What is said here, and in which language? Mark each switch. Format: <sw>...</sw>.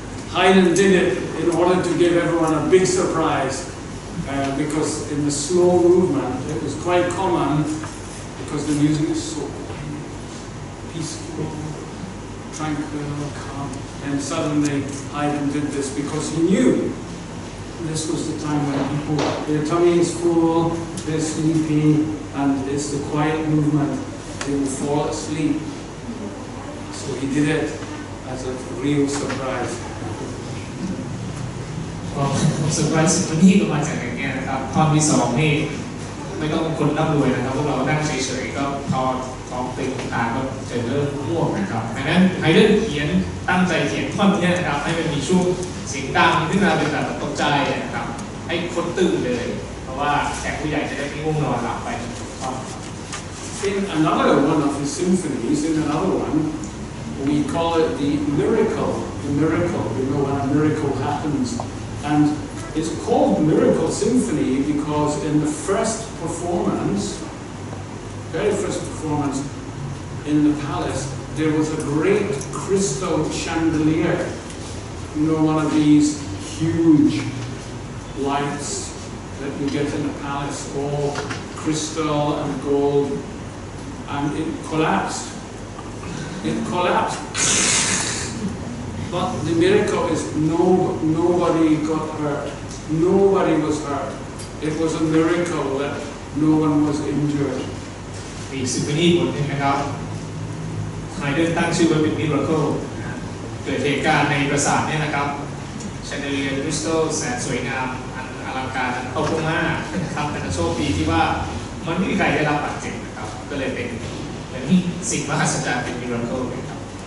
<en>Haydn did it in order to give everyone a big surprise, because in the slow movement it was quite common, because the music is so peaceful, tranquil, calm, and suddenly Haydn did this because he knew this was the time when people, their tummy is full, they're sleepy, and it's the quiet movement, they will fall asleep. So he did it as a real surprise.</en> <th>ผมเซอร์ไพรส์ซิมโฟนีก็มาจากอย่างเงี้ยนะครับท่อนที่สองนี่ไม่ต้องเป็นคนร่ำรวยนะครับพวกเรานั่งเฉยๆก็พอท้องตึงตาก็จะเริ่มง่วงนะครับดังนั้นไฮเดนเขียนตั้งใจเขียนท่อนนี้นะครับให้มันมีช่วงเสียงดังขึ้นมาเป็นแบบตกใจนะครับให้คนตื่นเลยเพราะว่าแขกผู้ใหญ่จะได้ไม่ง่วงนอนหลับไปท่อน</th> <en>In another one of his symphonies, in another one, we call it the miracle. The miracle, you know, when a miracle happens. And it's called Miracle Symphony because in the first performance, very first performance in the palace, there was a great crystal chandelier. You know, one of these huge lights that you get in the palace, all crystal and gold, and it collapsed. It collapsed. But the miracle is nobody got hurt. Nobody was hurt. It was a miracle that no one was injured.</en> <th>มีซิมโฟนีบทนึงนะครับไฮเดนตั้งชื่อว่าเป็น Miracle เกิดเหตุการณ์ในปราสาทเนี่ยนะครับแชนเดเลียร์คริสตัลแสนสวยงามอันอลังการตกลงมานะครับแต่โชคดีที่ว่ามันไม่มีใครได้รับบาดเจ็บนะครับก็เลยเป็นสิ่งมหัศจรรย์เป็น Miracle นะครับ</th>